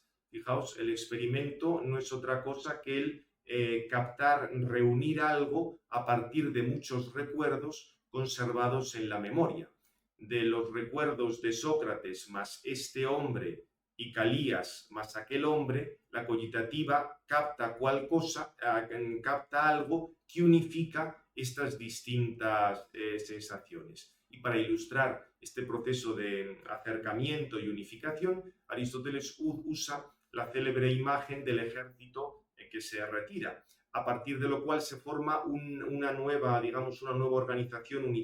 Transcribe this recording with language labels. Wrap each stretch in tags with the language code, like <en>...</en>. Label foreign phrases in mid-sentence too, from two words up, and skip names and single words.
<es>Fijaos, el experimento no es otra cosa que el captar, reunir algo a partir de muchos recuerdos conservados en la memoria. De los recuerdos de Sócrates más este hombre y Calías más aquel hombre, la cogitativa capta capta algo que unifica estas distintas sensaciones. Y para ilustrar este proceso de acercamiento y unificación, Aristóteles usa la célebre imagen del ejército que se retira, a partir de lo cual se forma una nueva organización unitaria.</es>